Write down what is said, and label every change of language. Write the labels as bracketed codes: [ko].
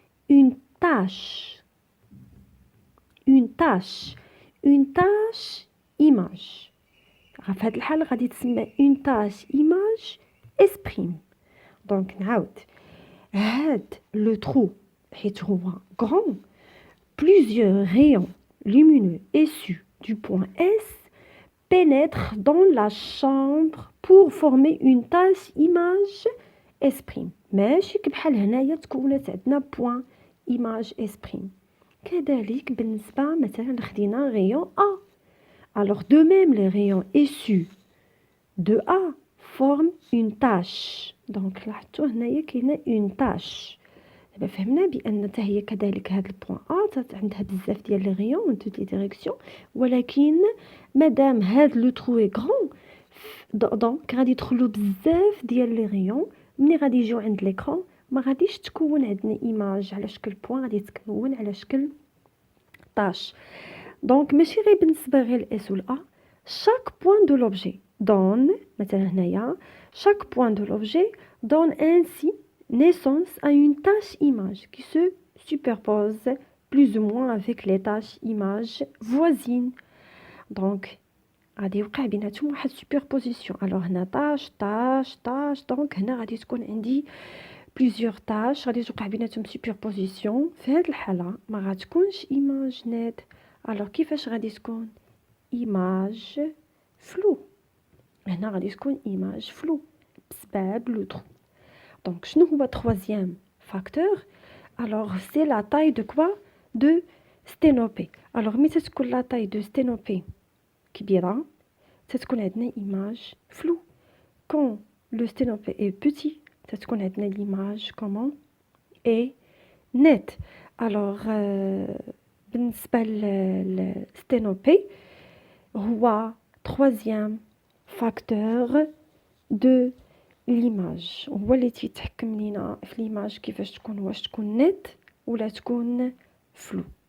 [fr] une tâche. Une tâche. Une tâche image. [ar] في هذه الحالة غادي تسمى [fr] une tâche image exprime. [ar] دونك نعاود هاد لو trou حيت هو grand. [fr] Plusieurs rayons lumineux issus du point S pénètrent dans la chambre pour former une tache image exprime. [ar] ماشي بحال هنايا تكونت عندنا point image exprime. كذلك بالنسبة مثلا خدينا rayon A. [fr] Alors de même les rayons issus de A forment une tache. [ar] Donc لاحظتوا هنايا كاينه une tache. دابا فهمنا بان حتى هي كذلك هاد البوين ا عندها بزاف ديال لي غيون من توت لي ديريكسيون، ولكن مادام هاد لو ترو اي غران دونك غادي يدخلوا بزاف ديال لي غيون. ملي غادي يجيو عند ليكرون ما غاديش تكون عندنا ايماج على شكل بوين، غادي تكون على شكل طاش. دونك ماشي غير بالنسبه غير الاس والا، [fr] chaque point de l'objet donne مثلا هنايا chaque point de l'objet donne ainsi naissance à une tâche image qui se superpose plus ou moins avec les tâches images voisines. [ar] Donc غادي يوقع بيناتهم واحد superposition. alors هنا tâche دونك هنا غادي تكون عندي plusieurs tâches غادي توقع بيناتهم superposition. في هذه الحالة ما غاتكونش image net. alors كيفاش غادي تكون [fr] image flou؟ [ar] هنا غادي تكون image flou بسبب لو ترو. [fr] Donc, شنو هو troisième facteur؟ Alors, c'est la taille de quoi؟ De sténopée. Alors, [ar] ملي تتكون [fr] la taille de sténopée [ar] كبيرة تتكون عندنا [fr] image floue. Quand le sténopée est petit [ar] تتكون عندنا [fr] l'image comment؟ est nette. [ar] Alors, بالنسبة للsténopée هو troisième facteur de ليماج، هو اللي تيتحكم لينا في ليماج كيفاش تكون، واش تكون نت ولا تكون فلو.